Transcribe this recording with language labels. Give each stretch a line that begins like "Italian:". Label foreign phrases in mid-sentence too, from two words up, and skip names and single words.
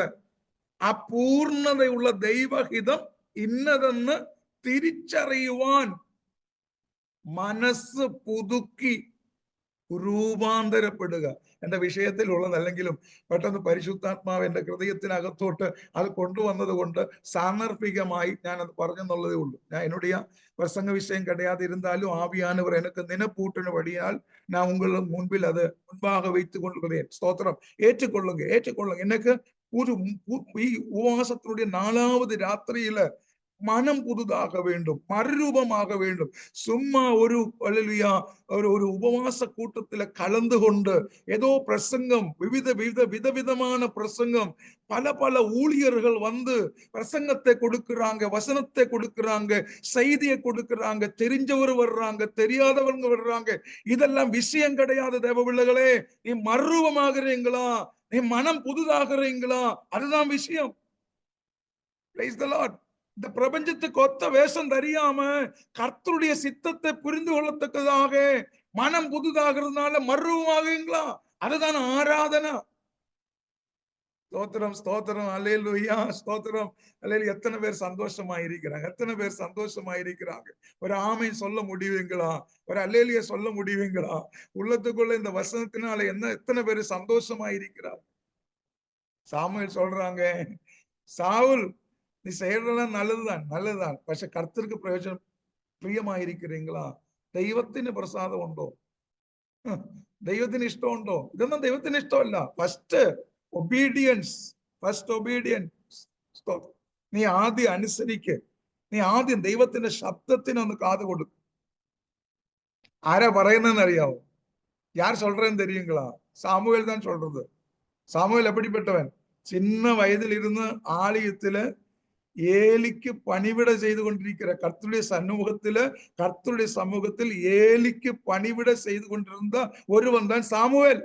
Malayalam: ആ പൂർണ്ണതയുള്ള ദൈവഹിതം ഇന്നതെന്ന് തിരിച്ചറിയുവാൻ മനസ്സ് പുതുക്കി രൂപാന്തരപ്പെടുക. എന്റെ വിഷയത്തിലുള്ളതല്ലെങ്കിലും പെട്ടെന്ന് പരിശുദ്ധാത്മാവ് എന്റെ ഹൃദയത്തിനകത്തോട്ട് അത് കൊണ്ടുവന്നത് കൊണ്ട് സാന്ദർഭികമായി ഞാനത് പറഞ്ഞെന്നുള്ളതേ ഉള്ളൂ.
Tamil: ഞാൻ என்னுடைய பிரசங்க விஷயம் கிடையாது, இருந்தாலும் ஆவியானவர் எனக்கு நினைப்பூட்டின வழியால் நான் உங்கள் முன்பில் அது முன்பாக வைத்துக் கொள்கிறேன். ஸ்தோத்திரம். ஏற்றுக்கொள்ளுங்க. எனக்கு ஒரு
Malayalam: ഈ ഉപവാസത്തിനുடைய
Tamil: 4வது രാത്രിയില് மனம் புதுதாக வேண்டும், மறுரூபமாக வேண்டும். சும்மா ஒரு அல்லேலூயா ஒரு உபவாச கூட்டத்துல கலந்து கொண்டு ஏதோ பிரசங்கம், விதவிதமான பிரசங்கம், பல ஊழியர்கள் வந்து பிரசங்கத்தை கொடுக்கிறாங்க, வசனத்தை கொடுக்கிறாங்க, செய்தியை கொடுக்கிறாங்க, தெரிஞ்சவர் வர்றாங்க, தெரியாதவங்க வர்றாங்க. இதெல்லாம் விஷயம் கிடையாது தேவ பிள்ளைகளே. நீ மறுரூபமாகிறீங்களா, நீ மனம் புதுதாகிறீங்களா, அதுதான் விஷயம்.
English: Praise the Lord.
Tamil: இந்த பிரபஞ்சத்துக்கு ஒத்த வேஷம் தெரியாம கர்த்தருடைய சித்தத்தை புரிந்து கொள்ளத்தக்கதாக மனம் புதுதாகிறதுனால மறுரூபமாகுங்களா, அதுதான் ஆராதனை. ஸ்தோத்திரம், ஸ்தோத்திரம், அல்லேலூயா, ஸ்தோத்திரம், அல்லேலூயா. எத்தனை பேர் சந்தோஷமா இருக்கிறாங்க, எத்தனை பேர் சந்தோஷமா இருக்கிறாங்க. ஒரு ஆமென் சொல்ல முடியுங்களா, ஒரு அல்லேலூயா சொல்ல முடியுங்களா? உள்ளத்துக்குள்ள இந்த வசனத்தினால எத்தனை பேர் சந்தோஷமா இருக்கிறார். சாமுவேல் சொல்றாங்க, சாவுல் நீ செய்யறதெல்லாம் நல்லதுதான்.
Malayalam: പക്ഷെ കർത്തർക്ക് പ്രയോജനം പ്രിയമായിരിக்கிறீங்களா? ദൈവത്തിന് പ്രസാദം ഉണ്ടോ? ദൈവത്തിന് ഇഷ്ടമുണ്ടോ? ഇതൊന്നും ദൈവത്തിന് ഇഷ്ടമല്ല.
English: first obedience.
Malayalam: നീ ആദ്യം അനുസരിക്ക്. നീ ആദ്യം ദൈവത്തിന്റെ ശബ്ദത്തിന് ഒന്ന് കാത് കൊടുക്കും. ആരാ പറയുന്നതെന്ന് അറിയാവോ?
Tamil: யார் சொல்றேன்னு தெரியுங்களா? சாமுவேல் தான் சொல்றது. சாமுவேல் எப்படிப்பட்டவன்? சின்ன வயதில் இருந்து ஆலயத்துல ஏலிக்கு பணிவிட செய்து கொண்டிருக்கிற கர்த்தருடைய சமூகத்தில் ஏலிக்கு பணிவிட செய்து கொண்டிருந்த ஒருவன் தான் சாமுவேல்.